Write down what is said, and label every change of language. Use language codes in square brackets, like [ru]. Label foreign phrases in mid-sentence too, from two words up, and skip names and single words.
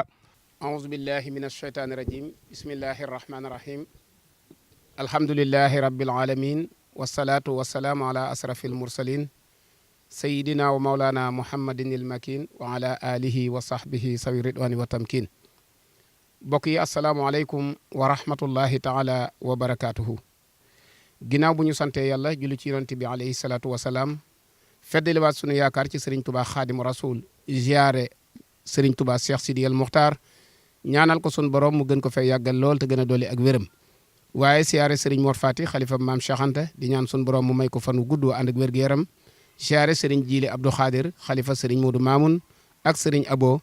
[ar] أعوذ بالله من الشيطان الرجيم بسم الله الرحمن الرحيم الحمد لله رب العالمين والصلاة والسلام على أشرف المرسلين سيدنا ومولانا محمد المكين وعلى آله وصحبه سوي الرضوان والتمكين [wo] bokk yi [ar] السلام عليكم ورحمة الله تعالى وبركاته [wo] ginnaaw bu ñu sante yàlla julli ci yonent bi [ar] عليه الصلاة والسلام [wo] feddaliwaat sunu yaakaar ci Serigne Touba Xaadimu Rasul ziare Serigne Touba Cheikh Sidi El Muxtaar ñaanal ko sunu borom mu gën ko fay yàggal lool te gën a dolli ak wéram waaye ziare Serigne Mor Fati xalifa maam Cheikh Anta di ñaan sunu borom mu may ko fan wu gudd ànd ak wér-gu-yaram ziare Serigne Jili Abdou Khadir xalifa Serigne Modou Mamoun ak Serigne Abo.